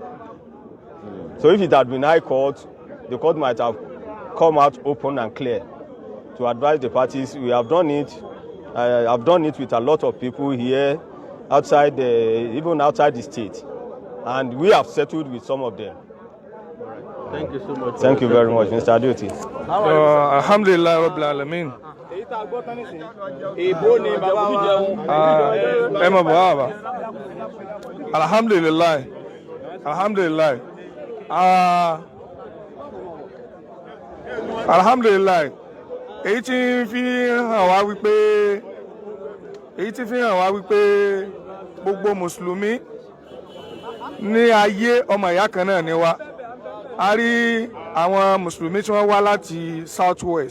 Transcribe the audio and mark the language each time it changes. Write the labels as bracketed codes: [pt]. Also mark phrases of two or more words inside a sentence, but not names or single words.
[en] So if it had been high court, the court might have come out open and clear to advise the parties. We have done it. I've done it with a lot of people here, outside, even outside the state, and we have settled with some of them. All right. Thank you so much. Thank you very much, Mr. Aduti. [ar] الحمد لله رب العالمين. Alhamdulillah. الحمد لله. الحمد لله. [yo] Èyí tí fi hàn wá wípé gbogbo mùsùlùmí ní ayé ọmọ ìyá kan náà ni wá. A rí àwọn mùsùlùmí tí wọ́n wá láti South West.